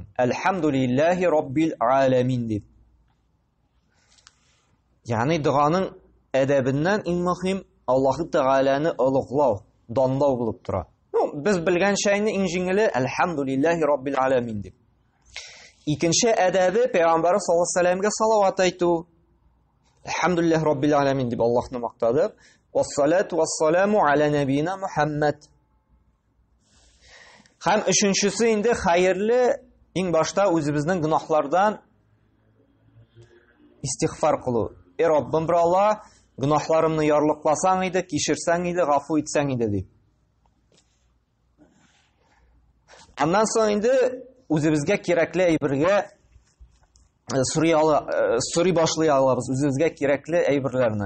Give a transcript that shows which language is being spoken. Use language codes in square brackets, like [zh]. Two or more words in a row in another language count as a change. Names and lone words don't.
[ar] الحمد لله رب العالمين [tt] дип. Ягъни дуаның әдәбеннән иң мөһим Аллаһ Тәгаләне олуглау, данлау булып тора. Без белгән шәйне иң җиңеле [ar] الحمد لله رب العالمين [tt] дип. Икенче әдәбе Пәйгамбәр [ar] صلى الله عليه وسلم [tt] салават әйтү. [ar] الحمد لله رب العالمين [tt] дип Аллаһны мактадык. [ar] والصلاة والسلام على نبينا محمد. [tt] Һәм өченчесе инде хәерле иң башта үзебезнең гынахлардан истигъфар кылу. Раббым бер Алла, гынахларымны ярлыкласаң иде, кичерсәң иде, гафу итсәң иде дип. Аннан соң инде үзебезгә кирәкле әйбергә сорый башлый алабыз, үзебезгә кирәкле әйберләрне.